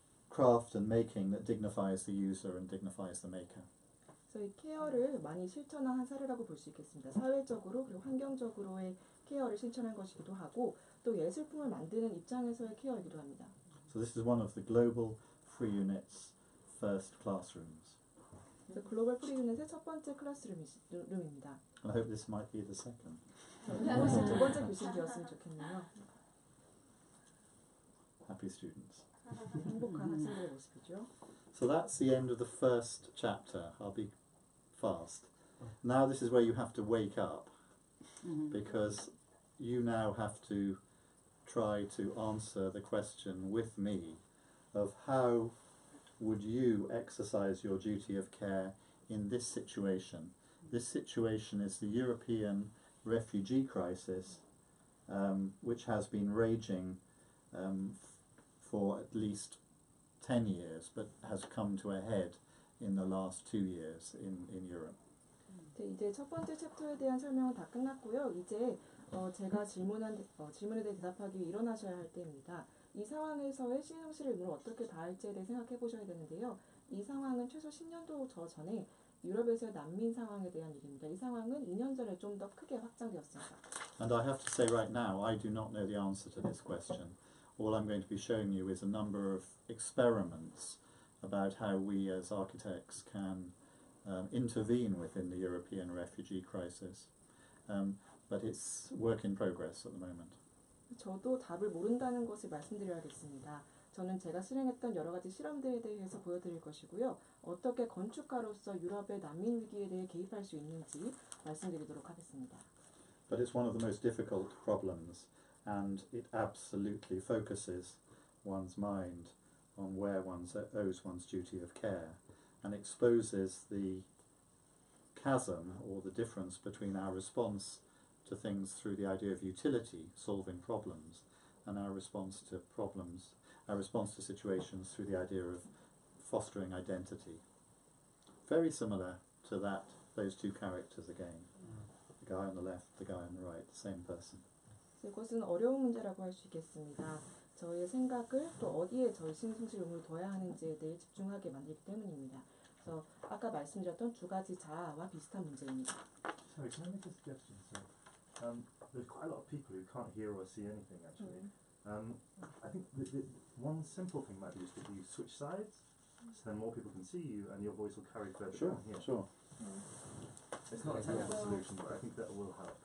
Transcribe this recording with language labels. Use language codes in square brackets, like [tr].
[en] Craft and making that dignifies the user and dignifies the maker. [ko] 그래서 이 케어를 많이 실천한 사례라고 볼 수 있겠습니다. 사회적으로 그리고 환경적으로의 케어를 실천한 것이기도 하고 또 예술품을 만드는 입장에서의 케어이기도 합니다. [en] So this is one of the global 프리유닛's first classrooms. [ko] 그래서 글로벌 프리유닛의 첫 번째 클래스룸입니다. [en] And I hope this might be the second. [ko] 이것이 두 번째 교실이 되었으면 좋겠네요. [en] Happy students. [ko] 행복한 학생들의 모습이죠. [en] So that's the end of the first chapter. I'll be fast. Now this is where you have to wake up because you now have to try to answer the question with me of how would you exercise your duty of care in this situation. This situation is the European refugee crisis, which has been raging for at least 10 years, but has come to a head in the last 2 years in Europe. [ko] 네, 이제 첫 번째 챕터에 대한 설명은 다 끝났고요. 이제 제가 질문에 대해 대답하기 위해 일어나셔야 할 때입니다. 이 상황에서의 시민정치의 의무를 어떻게 다할지에 대해 생각해 보셔야 되는데요. 이 상황은 최소 10년도 전에 유럽에서의 난민 상황에 대한 일입니다. 이 상황은 2년 전에 좀 더 크게 확장되었습니다. [en] And I have to say right now, I do not know the answer to this question. All I'm going to be showing you is a number of experiments about how we as architects can intervene within the European refugee crisis. But it's work in progress at the moment. [ko] 저도 답을 모른다는 것을 말씀드려야겠습니다. 저는 제가 실행했던 여러 가지 실험들에 대해서 보여드릴 것이고요. 어떻게 건축가로서 유럽의 난민 위기에 대해 개입할 수 있는지 말씀드리도록 하겠습니다. [en] But it's one of the most difficult problems, and it absolutely focuses one's mind on where one owes one's duty of care, and exposes the chasm or the difference between our response to things through the idea of utility, solving problems, and our response to situations through the idea of fostering identity. Very similar to those two characters again. The guy on the left, the guy on the right, the same person. [ko] 이것은 어려운 문제라고 할 수 있겠습니다. 저희의 생각을 또 어디에 저희 시민정치의 의무를 둬야 하는지에 대해 집중하게 만들기 때문입니다. 그래서 아까 말씀드렸던 두 가지 자아와 비슷한 문제입니다. [en] Sorry, can I make a suggestion? There's quite a lot of people who can't hear or see anything actually. I think the one simple thing might be just that you switch sides, so then more people can see you and your voice will carry further down here. Sure. It's not a technical solution, but I think that will help.